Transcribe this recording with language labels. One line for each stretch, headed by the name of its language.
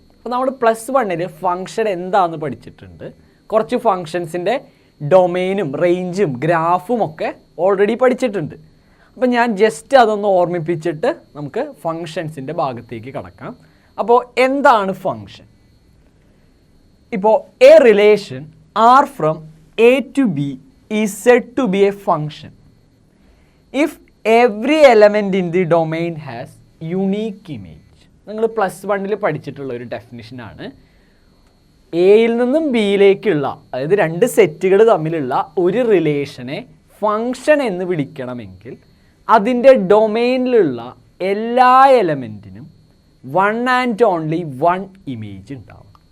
Malayalam: അപ്പോൾ നമ്മൾ +1 ഫങ്ഷൻ എന്താണെന്ന് പഠിച്ചിട്ടുണ്ട്. കുറച്ച് ഫങ്ഷൻസിൻ്റെ ഡൊമെയിനും റേഞ്ചും ഗ്രാഫും ഒക്കെ ഓൾറെഡി പഠിച്ചിട്ടുണ്ട്. അപ്പോൾ ഞാൻ ജസ്റ്റ് അതൊന്ന് ഓർമ്മിപ്പിച്ചിട്ട് നമുക്ക് ഫങ്ഷൻസിൻ്റെ ഭാഗത്തേക്ക് കടക്കാം. അപ്പോൾ എന്താണ് ഫങ്ഷൻ?
English: ഇപ്പോൾ a relation R from A to B is said to be a function if every element in the domain has unique image.
Malayalam: നിങ്ങൾ +1 പഠിച്ചിട്ടുള്ള ഒരു ഡെഫിനിഷനാണ്. എയിൽ നിന്നും ബിയിലേക്കുള്ള, അതായത് രണ്ട് സെറ്റുകൾ തമ്മിലുള്ള ഒരു റിലേഷനെ ഫങ്ഷൻ എന്ന് വിളിക്കണമെങ്കിൽ അതിൻ്റെ ഡൊമെയിനിലുള്ള എല്ലാ എലമെൻറ്റിനും
English: 1 and only 1
Malayalam: ഇമേജ് ഉണ്ടാവും.